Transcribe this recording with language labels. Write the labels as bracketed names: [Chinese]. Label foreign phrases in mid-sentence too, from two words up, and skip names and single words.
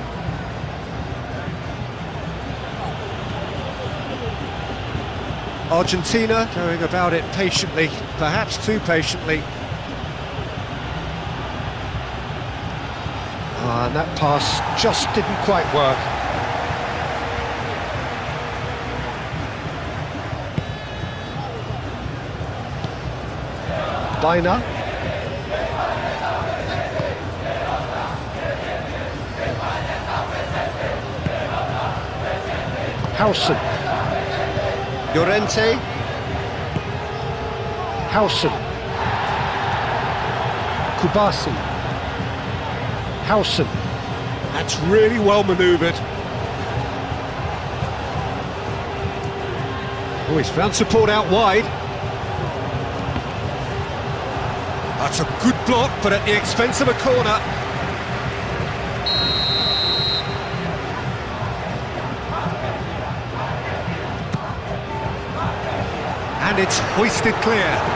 [English] Argentina going about it patiently, perhaps too patiently. And that pass just didn't quite work. Baina. Hausen. Llorente. Hausen. Kubasi. Hausen. That's really well manoeuvred. Oh, he's found support out wide. That's a good block, but at the expense of a corner. And it's hoisted clear.